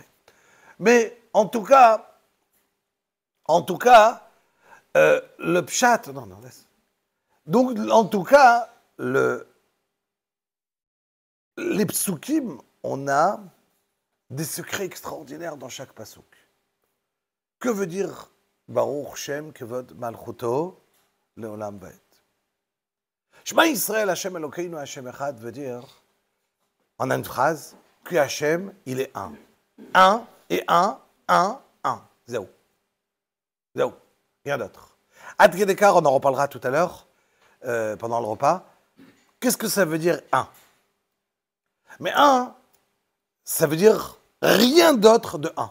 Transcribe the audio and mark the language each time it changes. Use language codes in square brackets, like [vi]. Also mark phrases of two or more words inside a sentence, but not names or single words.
[fr] Mais en tout cas, le pshat, non, laisse. Donc, en tout cas, les psukim, on a des secrets extraordinaires dans chaque pasouk. Que veut dire [he] ברוך שם כבוד מלכותו לעולם ועד? שמע ישראל השם אלוקינו השם אחד [fr] veut dire, en une phrase, que Hashem, il est un. Un et un. Zéro. Rien d'autre. Ad Kedekar, on en reparlera tout à l'heure, pendant le repas. Qu'est-ce que ça veut dire un? Mais un, ça veut dire rien d'autre de un.